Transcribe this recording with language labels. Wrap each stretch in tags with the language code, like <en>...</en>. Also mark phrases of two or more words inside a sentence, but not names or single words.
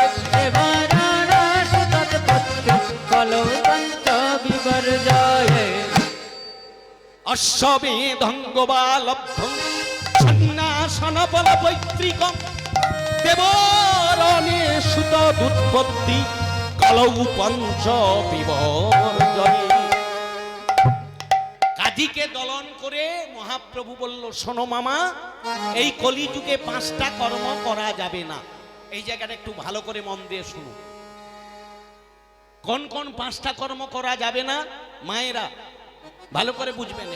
<sa>দেবরণ সুতত পুত্রে কলৌ পঞ্চ বিবর্জয়ে। অশ্বমেধং গবালভ্যং সন্ন্যাসন বল পৈতৃকম। দেবরণে সুতদুৎপত্তি কলৌ পঞ্চ বিবর্জয়ে।</sa> <bn>কাজীকে দলন করে মহাপ্রভু বলল, শোনো মামা, এই কলিযুগে 5টা কর্ম করা যাবে না। এই জায়গাটা একটু ভালো করে মন দিয়ে শুনো। কোন কোন পাঁচটা কর্ম করা যাবে না মায়েরা ভালো করে বুঝবেন।</bn>